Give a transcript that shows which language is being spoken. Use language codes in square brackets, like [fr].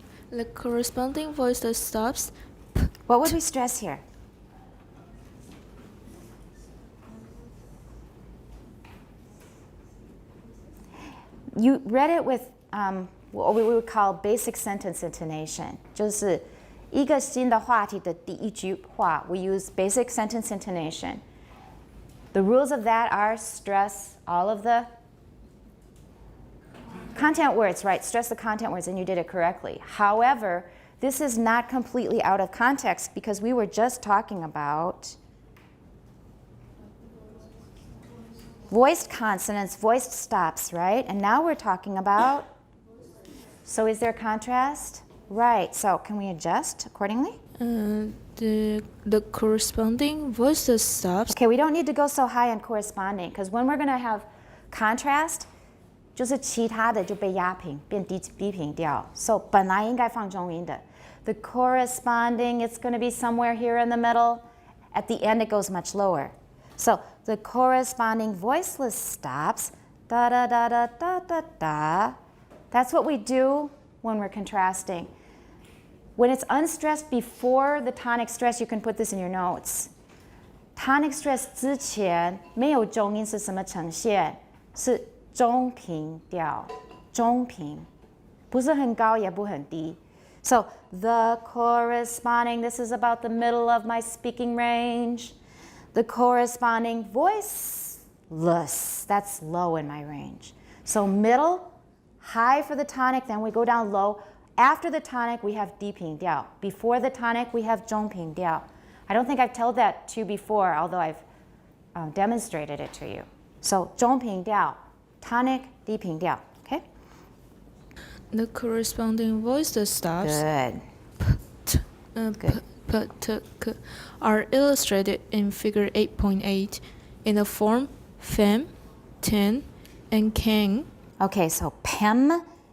[en] The corresponding voice that stops. What would we stress here? You read it with what we would call basic sentence intonation. [zh] 就是一个新的话题的第一句话, [en] we use basic sentence intonation. The rules of that are stress all of the content words, right? Stress the content words, and you did it correctly. However, this is not completely out of context because we were just talking about voiced consonants, voiced stops, right? And now we're talking about, so is there contrast? Right, so can we adjust accordingly? The corresponding voice that stops. Okay, we don't need to go so high on corresponding because when we're going to have contrast, [zh] 就是其他的就被压平，变低平调。 So 本来应该放中音的。 [en] The corresponding, it's going to be somewhere here in the middle. At the end, it goes much lower. So the corresponding voiceless stops, da da da da da da da. That's what we do when we're contrasting. When it's unstressed before the tonic stress, you can put this in your notes. [zh] Tonic stress 之前没有中音是什么呈现？是中平调，中平，不是很高也不很低。 [en] So the corresponding, this is about the middle of my speaking range. The corresponding voiceless, that's low in my range. So middle, high for the tonic, then we go down low. After the tonic, we have 低平调. Before the tonic, we have 中平调. I don't think I've told that to you before, although I've demonstrated it to you. [zh] So 中平调, tonic, 低平调. [en] Okay? The corresponding voice that stops. Good. Good. Are illustrated in figure 8.8 in the form fem, ten, and king. Okay, so pem.